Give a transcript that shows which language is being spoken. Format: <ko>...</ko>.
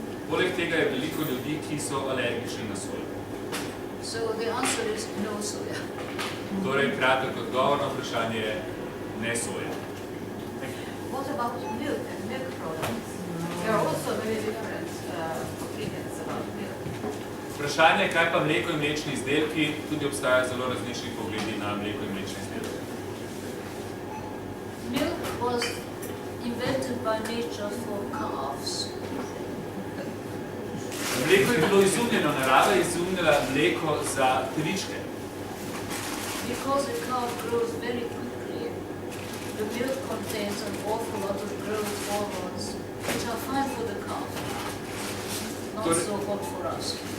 <sl>Poleg tega je veliko ljudi, ki so alergični na sojo.</sl> <en>So the answer is no soya.</en> <sl>Torej, kratek odgovor na vprašanje je ne soja.</sl> <en>What about milk and milk products? There are also very different opinions about milk.</en> <sl>Vprašanje, kaj pa mleko in mlečni izdelki, tudi obstajajo zelo različni pogledi na mleko in mlečni izdelki.</sl> <en>Milk was invented by nature for calves.</en> <sl>Mleko je bilo izumljeno, narava je izumljala mleko za teličke.</sl> <en>Because a cow grows very quickly, the milk contains an awful lot of growth hormones, which are fine for the cow, not so hot for us.</en>